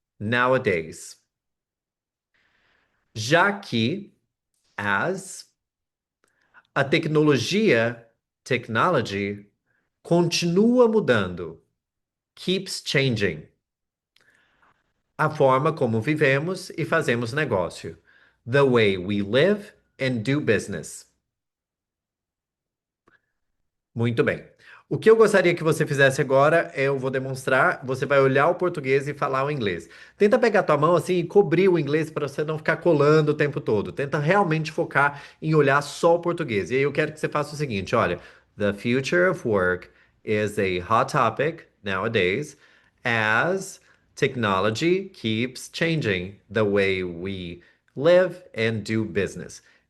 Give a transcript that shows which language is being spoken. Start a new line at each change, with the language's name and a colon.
English: Nowadays.
Portuguese: Já que, as, a tecnologia, technology, continua mudando.
English: Keeps changing.
Portuguese: A forma como vivemos e fazemos negócio.
English: The way we live and do business.
Portuguese: Muito bem. O que eu gostaria que você fizesse agora é eu vou demonstrar, você vai olhar o português e falar o inglês. Tenta pegar tua mão assim e cobrir o inglês para você não ficar colando o tempo todo. Tenta realmente focar em olhar só o português. E aí eu quero que você faça o seguinte, olha,
English: the future of work is a hot topic nowadays as technology keeps changing the way we live and do business.